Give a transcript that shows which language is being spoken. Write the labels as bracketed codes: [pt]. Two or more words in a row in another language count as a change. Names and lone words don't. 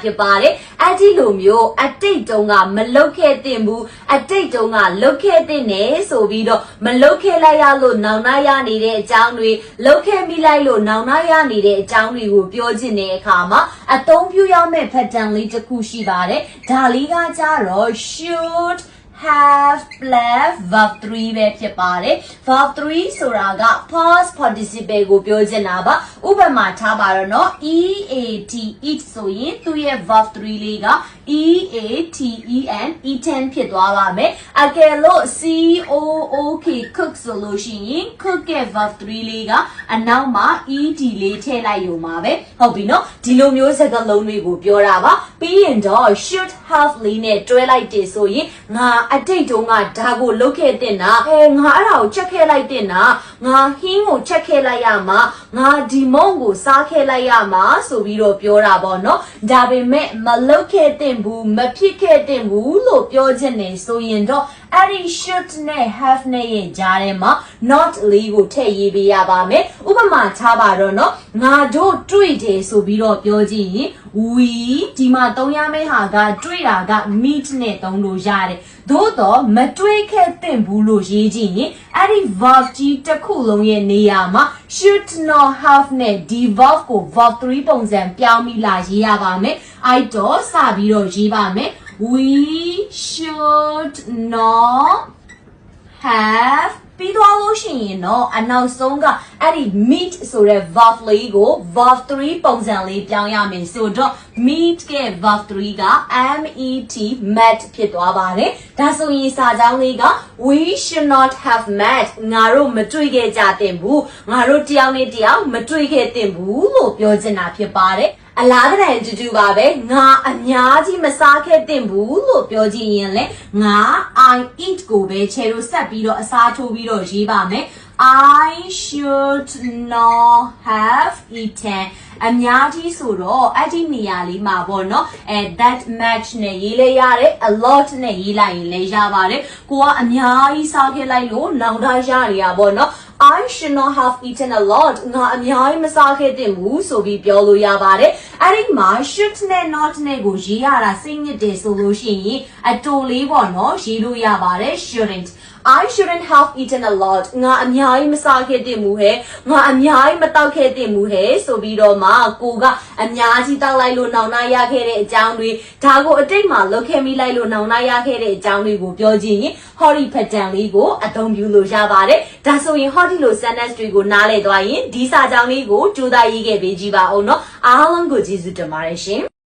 [my] ဖြစ်ပါတယ်အဲ့ဒီလိုမျိုးအတိတ်တုန်းကမလုပ်ခဲ့တဲ့ဘူးအတိတ်တုန်းကလုပ်ခဲ့တဲ့နဲ့ဆိုပြီးတော့ မလုပ်ခဲ့လိုက်ရလို့နောင်နာရနေတဲ့အကြောင်းတွေလုပ်ခဲ့မိလိုက်လို့နောင်နာရနေတဲ့အကြောင်းတွေကိုပြောချင်တဲ့အခါမှာအသုံးပြုရမယ့် pattern လေးတစ်ခုရှိပါတယ်ဒါလေးကကြတော့ [en] should have plus verb [my] 3 ပဲဖြစ်ပါတယ် verb 3ဆိုတာက [en] past participle [my] ကိုပြောချင်တာပါဥပမာထားပါတော့เนาะ [en] eat eat [my] ဆိုရင်သူ့ရဲ့ verb 3လေးက [en] eaten eaten [my] ဖြစ်သွားပါမယ်အကယ်လို့ [en] cook cook [my] ဆိုလို့ရှိရင် cook ရဲ့ verb 3လေးကအနောက်မှာ ed လေးထည့်လိုက်ရုံပါပဲဟုတ်ပြီเนาะဒီလိုမျိုးစကားလုံးတွေကိုပြောတာပါပြီးရင်တော့ [en] should have [my] လေးနဲ့တွဲလိုက်တယ်ဆို ရင်ငါအတိတ်တုန်းကဒါကိုလုပ်ခဲ့တဲ့နာငါအဲ့ဒါကိုချက်ခဲ့လိုက်တဲ့နာငါဟင်းကိုချက်ခဲ့လိုက်ရမှာငါဒီမုံကိုစားခဲ့လိုက်ရမှာဆိုပြီးတော့ ပြောတာပေါ့နော်ဒါပေမဲ့မလုပ်ခဲ့တဲ့ဘူးမဖြစ်ခဲ့တဲ့ဘူးလို့ပြောချင်နေဆိုရင်တော့အဲ့ဒီ should နဲ့ have နဲ့ ရဲ့ကြားထဲမှာ not လေးကိုထည့်ရေးပေးရပါမယ်ဥပမာထားပါတော့နော်ငါတို့တွေ့တယ်ဆိုပြီးတော့ပြောကြည့်ရင် we ဒီမှာသုံးရမယ့်ဟာကတွေ့တာက meet နဲ့သုံးလို့ရတယ်သို့တော့မတွေ့ခဲ့တဲ့ဘူးလို့ရေးကြည့်ရင်အဲ့ဒီ verb ကြီးတစ်ခုလုံးရဲ့နေရာမှာ [en] should not have [my] နဲ့ဒီ verb ကို verb 3ပုံစံပြောင်းပြီးလာရေးရပါမယ်အဲ့တော့စပြီးတော့ရေးပါမယ် [en] We should not [my] have ပြီးသွားလို့ရှိရင်တော့အနောက်ဆုံးကအဲ့ဒီ meet ဆိုတဲ့ verb လေးကို verb 3ပုံစံလေးပြောင်းရမယ်ဆိုတော့ meet ရဲ့ verb 3က met ဖြစ်သွားပါတယ်ဒါဆိုရင်စာကြောင်းလေးက [en] we should not have met [my] ငါတို့မတွေ့ခဲ့ကြတဲ့ဘူးငါတို့တယောက်နဲ့တယောက်မတွေ့ခဲ့တဲ့ဘူးလို့ပြော ချင်တာဖြစ်ပါတယ်အလားတူပါပဲငါအများကြီးမစားခဲ့တဲ့ဘူးလို့ပြောကြည့်ရင်လေငါ [en] I eat [my] ကိုပဲခြေလို့ဆက်ပြီးတော့အစားထိုးပြီးတော့ရေးပါမယ် [en] I should not have eaten [my] အများကြီးဆိုတော့အဲ့ဒီ နေရာလေးမှာပေါ့နော် [en] that much [my] နဲ့ရေးလဲရတယ် [en] a lot [my] နဲ့ရေးလိုက်ရင်လည်းရပါတယ်ကိုကအများကြီးစားခဲ့လိုက်လို့နောင်တရရပေါ့နော် [en] I should not have eaten a lot [my] ငါအများကြီးမစားခဲ့တဲ့ဘူးဆိုပြီးပြောလို့ရပါတယ်အဲ့ဒီမှာ should နဲ့ not နဲ့ကိုရေးရတာစိတ်ညစ်တယ် ဆိုလို့ရှိရင်အတူလေးပေါ့နော်ရေးလို့ရပါတယ် [en] shouldn't I shouldn't have eaten a lot [my] ငါအများကြီးမစားခဲ့တဲ့ဘူးဟဲ့ငါအများကြီးမတောက်ခဲ့တဲ့ဘူးဟဲ့ဆိုပြီးတော့မှကိုကအများကြီးတောက်လိုက်လို့နောင်နာရခဲ့တဲ့အကြောင်းတွေဒါကိုအတိတ်မှာလုပ်ခဲ့မိလိုက်လို့နောင်နာရခဲ့တဲ့အကြောင်းတွေကိုပြောကြည့်ရင် hori pattern လေးကိုအသုံးပြုလို့ရပါတယ်ဒါဆိုရင် hori လို့ sentence တွေကိုနားလည်သွားရင်ဒီစာကြောင်းလေးကိုကြိုးစားရေးခဲ့ပေးကြည့်ပါဦးเนาะအားလုံးကိုကျေးဇူးတင်ပါတယ်ရှင်